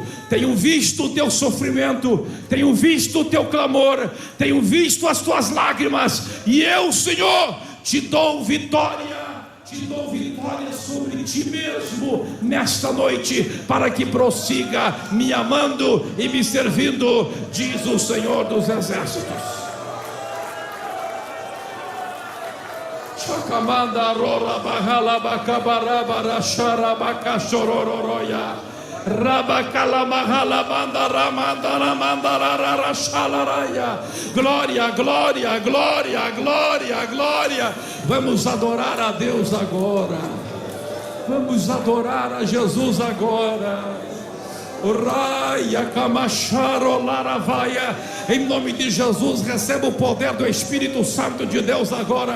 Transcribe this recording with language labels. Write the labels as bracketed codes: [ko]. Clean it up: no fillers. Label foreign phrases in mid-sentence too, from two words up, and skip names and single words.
[pt] Tenho visto o teu sofrimento, tenho visto o teu clamor, tenho visto as tuas lágrimas, e eu, Senhor, te dou vitória sobre ti mesmo nesta noite, para que prossiga me amando e me servindo, diz o Senhor dos Exércitos. Chakamanda rora bahala bakabarabara sharabaka shorororoya rabakala mahala bandara mandara mandara shalaraya. Glória, glória, glória, glória, glória. Vamos adorar a Deus agora. Vamos adorar a Jesus agora. Raia Kamasharo Laravaia. Em nome de Jesus, receba o poder do Espírito Santo de Deus agora.